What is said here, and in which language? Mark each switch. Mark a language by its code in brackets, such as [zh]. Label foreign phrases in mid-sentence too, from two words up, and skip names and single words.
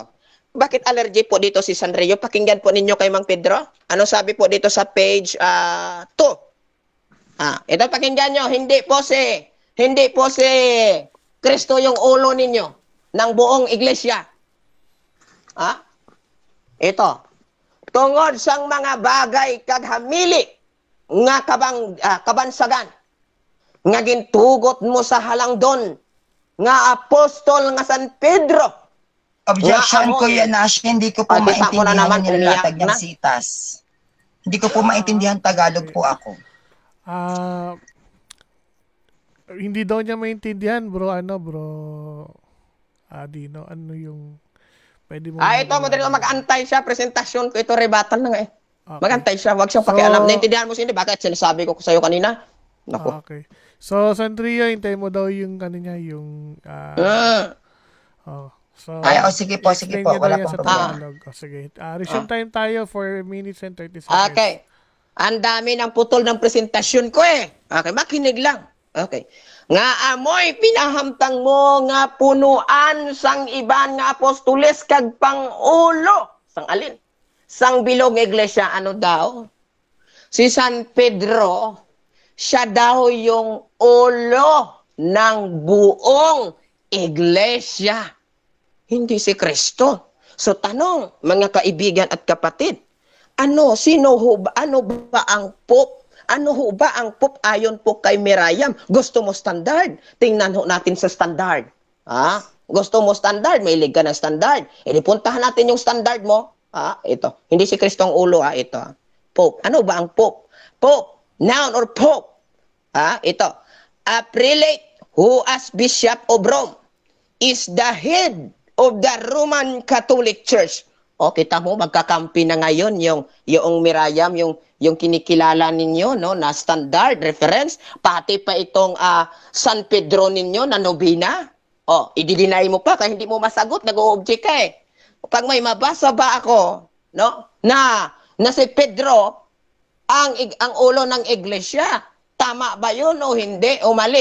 [tl] Bakit allergy po dito si Sanrio? Pakinggan po ninyo kay Mang Pedro. Ano sabi po dito sa page 2? Ito pakinggan nyo, hindi po si Kristo yung ulo ninyo ng buong iglesia. Ito. [hil] Tungod sang mga bagay kaghamili nga kabansagan nga gintugot mo sa halangdon nga apostol nga San Pedro. [tl] Objection ko yan, Nash. Hindi ko po maintindihan ang nilalatag ng sitas. Hindi ko po maintindihan, Tagalog po ako. Hindi daw niya maintindihan, bro. Dino, ano yung pwede mo... ito, madali mag-antay siya. Presentasyon ko ito, rebatan na nga Okay. Mag-antay siya. Huwag siyang pakialam. Naintindihan mo siya, bakit sinasabi ko sa'yo kanina? Naku. Okay. So, Sandria, hintay mo daw yung kanina, yung... sige po. Wala pong problema. Sige. [en] Resume time [tl] tayo [en] for minutes and 30 seconds. [tl] Okay. Ang dami ng putol ng presentasyon ko Okay, makinig lang. Okay. [hil] Nga amoy pinahamtang mo nga punuan sang iban nga apostoles kag pangulo. Sang alin? Sang bilog nga iglesia, ano daw? [tl] Si San Pedro, siya daw yung ulo ng buong iglesia. Hindi si Kristo. So tanong, mga kaibigan at kapatid, ano ba ang Pope? Ano ho ba ang Pope ayon po kay Miriam? Gusto mo standard? Tingnan ho natin sa standard. Gusto mo standard? May liga ng standard. Puntahan natin yung standard mo. Ito. Hindi si Kristo ang ulo, ito. Pope. Ano ba ang Pope? Pope, noun or Pope. Ito. [en] A prelate who as Bishop of Rome is the head of the Roman Catholic Church. [tl] Kita mo, magkakampi na ngayon yung Miriam, yung kinikilala ninyo, no, na [en] standard reference, [tl] pati pa itong San Pedro ninyo na nobina. I-deny mo pa kaya hindi mo masagot, nag-o-object ka Pag may mabasa ba ako, no, na si Pedro ang ulo ng iglesia, tama ba yun o hindi o mali?